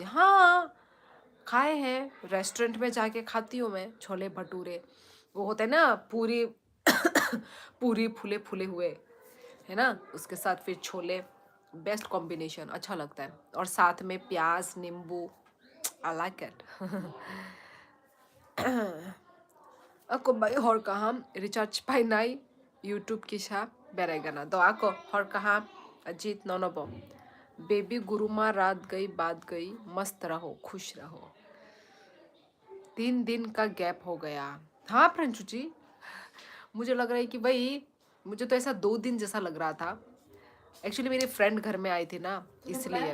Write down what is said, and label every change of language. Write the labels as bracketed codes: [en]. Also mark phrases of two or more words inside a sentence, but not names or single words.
[hi] हाँ खाए हैं, रेस्टोरेंट में जाके खाती हूँ मैं छोले भटूरे। वो होते हैं ना पूरी पूरी फूले फूले हुए, है ना, उसके साथ फिर छोले, [en] best combination, [hi] अच्छा लगता है, और साथ में प्याज नींबू, [en] I like it. [trp] Ako ba hor kaham recharge pa nai YouTube kisha beregana do ako hor kaham अजीत नौनबो। [hi] बेबी गुरुमा रात गई बात गई, मस्त रहो खुश रहो। 3 दिन का गैप हो गया। हाँ प्रंशु जी, मुझे लग रहा है कि भाई, मुझे तो ऐसा 2 दिन जैसा लग रहा था। एक्चुअली मेरी फ्रेंड घर में आई थी ना, इसलिए।